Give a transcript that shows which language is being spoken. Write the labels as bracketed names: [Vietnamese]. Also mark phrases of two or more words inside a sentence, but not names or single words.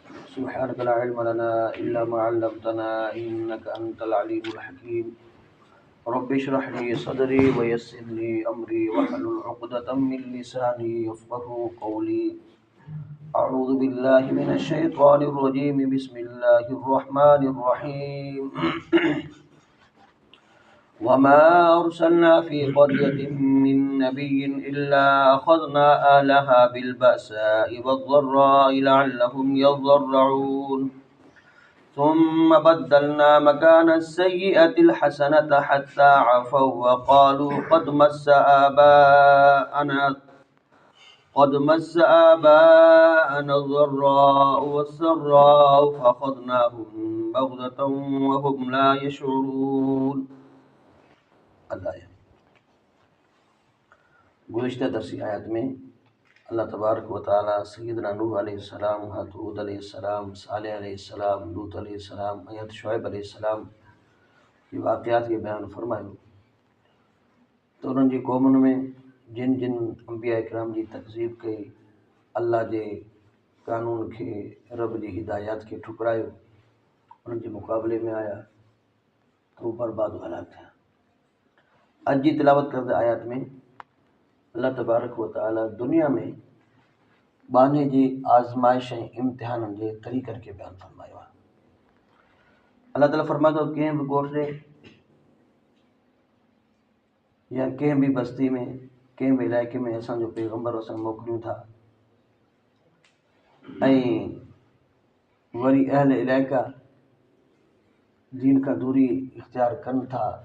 [Arabic] سبحانك لا علم لنا إلا ما علمتنا إنك أنت العليم الحكيم. رب اشرح لي صدري ويسر لي أمري واحلل عقدة من لساني يفقهوا قولي. أعوذ بالله من الشيطان الرجيم. بسم الله الرحمن الرحيم. وما أرسلنا في قرية من نبي إلا أخذنا أهلها بالبأساء والضراء لعلهم يضرعون. ثم بدلنا مكان السيئة الحسنة حتى عفوا وقالوا قد مس آباءنا الضراء والسراء فأخذناهم بغتة وهم لا يشعرون. अल्लाह। [Sindhi] गुज़िश्ता दरसी आयत में अल्लाह तबारक व तआला सय्यदना नूह अलैहिस्सलाम, हज़रत हूद अलैहिस्सलाम, सालेह अलैहिस्सलाम, लूत अलैहिस्सलाम, हज़रत शुएब अलैहिस्सलाम के वाक़ियात के बयान फरमायो। तो उन्हनि जी क़ौमुनि में जिन जिन अंबिया इकराम जी तकज़ीब कई, अल्लाह जे कानून खे, रब जी हिदायत खे ठुकरायो, उन्हनि जे मुक़ाबले में आया तो वो बर्बाद हलाक थिया। अॼु जी तिलावत करदड़ आयत में अल्लाह तबारक व तआला दुनिया में बाने जी आज़माइश ऐं इम्तिहाननि जे तरीक़नि खे बयानु फरमायो आहे। अल्लाह ताला फरमातो कंहिं बि ॻोठ ते या कंहिं बि बस्ती में, कंहिं बि इलाइक़े में असांजो पैगम्बर असां मोकिलियूं था ऐं वरी अहल इलाइक़ा दीन खां दूरी इख्तियार कनि था